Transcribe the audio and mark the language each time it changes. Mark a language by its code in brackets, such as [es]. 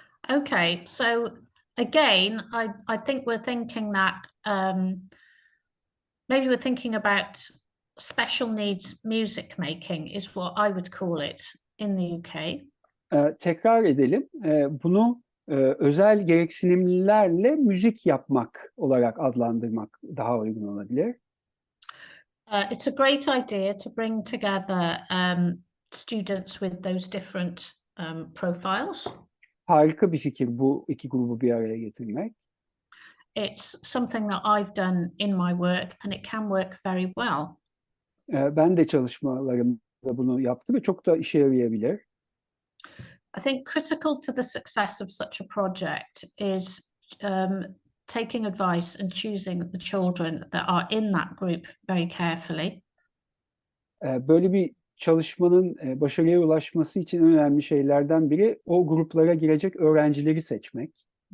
[en] Okay, so again, I think we're thinking that maybe we're thinking about special needs music making is what I would call it in the UK. [tr] Tekrar edelim. Bunu özel gereksinimlerle müzik yapmak olarak adlandırmak daha uygun olabilir. [en] It's a great idea to bring together students with those different profiles. [tr] Harika bir fikir bu iki grubu bir araya getirmek. [en] It's something that I've done in my work and it can work very well. [tr] Ben de çalışmalarımda bunu yaptım ve çok da işe yarayabilir. [en] I think critical to the success of such a project is taking advice and choosing the children that are in that group very carefully. [tr] Böyle bir çalışmanın başarıya ulaşması için en önemli şeylerden biri o gruplara girecek öğrencileri seçmek.